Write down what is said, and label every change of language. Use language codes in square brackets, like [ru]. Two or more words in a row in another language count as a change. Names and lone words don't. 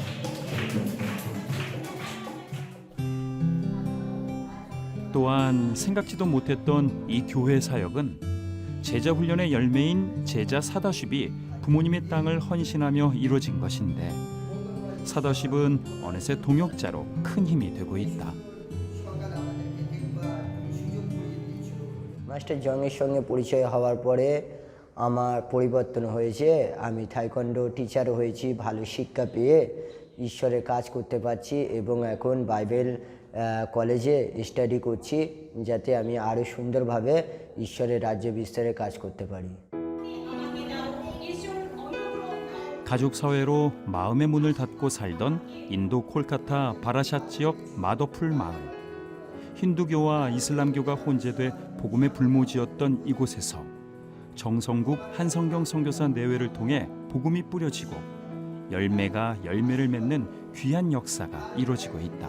[ko] 또한 생각지도 못했던 이 교회 사역은 제자 훈련의 열매인 제자 사다쉽이 부모님의 땅을 헌신하며 이루어진 것인데 사다쉽은 어느새 동역자로 큰 힘이 되고 있다. [bn] মাস্টার জংয়ের সঙ্গে পরিচয় হওয়ার পরে আমার পরিবর্তন হয়েছে। আমি তাইকোয়ান্ডো টিচার হয়েছি, ভালো শিক্ষা পেয়ে ঈশ্বরের কাজ করতে পারছি এবং এখন [en] Bible college [bn] স্টাডি করছি যাতে আমি আরও সুন্দরভাবে ঈশ্বরের রাজ্য বিস্তারে কাজ করতে পারি। [ko] 가족 사회로 마음의 문을 닫고 살던 인도 콜카타 바라샷 지역 마더풀 마을. 힌두교와 이슬람교가 혼재돼 복음의 불모지였던 이곳에서 정성국 한성경 선교사 내외를 통해 복음이 뿌려지고 열매가 열매를 맺는 귀한 역사가 이루어지고 있다.